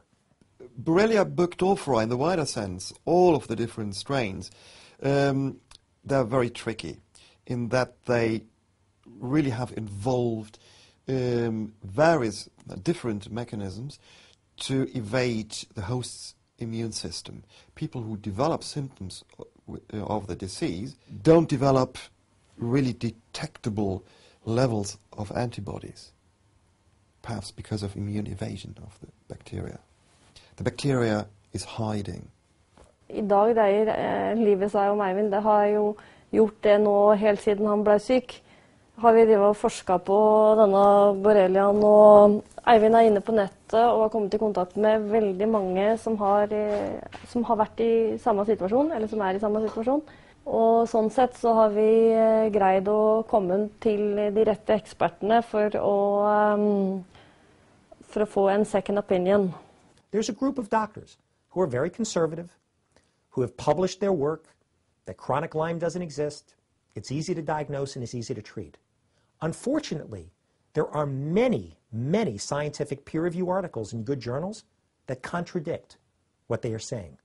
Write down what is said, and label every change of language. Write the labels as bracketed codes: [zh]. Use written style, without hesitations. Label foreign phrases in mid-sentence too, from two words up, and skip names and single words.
[en] Borrelia burgdorferi, in the wider sense, all of the different strains, they're very tricky in that they really have involved various different mechanisms to evade the host's immune system. People who develop symptoms of the disease don't develop really detectable levels of antibodies, perhaps because of immune evasion of the bacteria. The bacteria is hiding. [no] I dag dreier livet seg om Eivind. Det har jo gjort det nå helt siden han ble syk. Har vi drivet og forsket på denne borreliaen, og Eivind inne på nettet og har kommet i kontakt med veldig mange som har vært i samme situasjon, eller som i samme situasjon. Og sånn sett så har vi greid å komme til de rette ekspertene for å få en [en] second opinion. There's a group of doctors who are very conservative, who have published their work that chronic Lyme doesn't exist, it's easy to diagnose and it's easy to treat. Unfortunately, there are many, many scientific peer-review articles in good journals that contradict what they are saying.